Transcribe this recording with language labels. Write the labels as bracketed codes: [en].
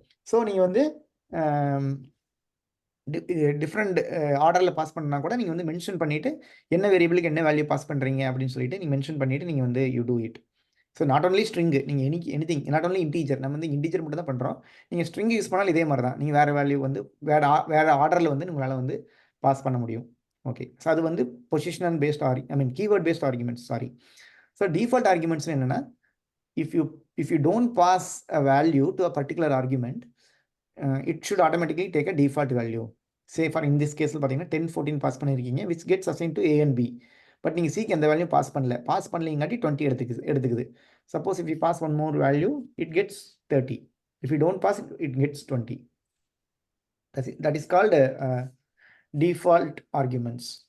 [ta] So நீங்கள் வந்து different ஆர்டரில் பாஸ் பண்ணால் கூட நீங்கள் வந்து மென்ஷன் பண்ணிவிட்டு என்ன வேரியபிளுக்கு என்ன வேல்யூ பாஸ் பண்ணுறீங்க அப்படின்னு சொல்லிட்டு நீங்கள் மென்ஷன் பண்ணிவிட்டு நீங்கள் வந்து [en] You do it. [ta] So not only string, நீங்கள் எனிதிங், [en] not only integer, [ta] நம்ம வந்து இன்டீஜர் மட்டும் தான் பண்ணுறோம். நீங்கள் ஸ்ட்ரிங் யூஸ் பண்ணாலும் இதே மாதிரி தான், நீங்கள் வேறு வேல்யூ வந்து வேறு ஆர்டரில் வந்து உங்களால் வந்து பாஸ் பண்ண முடியும். ஓகே, ஸோ அது வந்து positional paste keyword paste arguments. Sorry. So default arguments என்னென்னா, [en] if you don't pass a value to a particular argument, it should automatically take a default value. Say for in this case [ta] பார்த்தீங்கன்னா 10, 14 pass பண்ணியிருக்கீங்க, [en] which gets assigned to A and B. [ta] But நீங்கள் சிக்கு எந்த value pass பண்ணலைங்காட்டி 20 எடுத்துக்குது. [en] Suppose if you pass one more value, it gets 30. If you don't pass, it gets 20. That is called default arguments.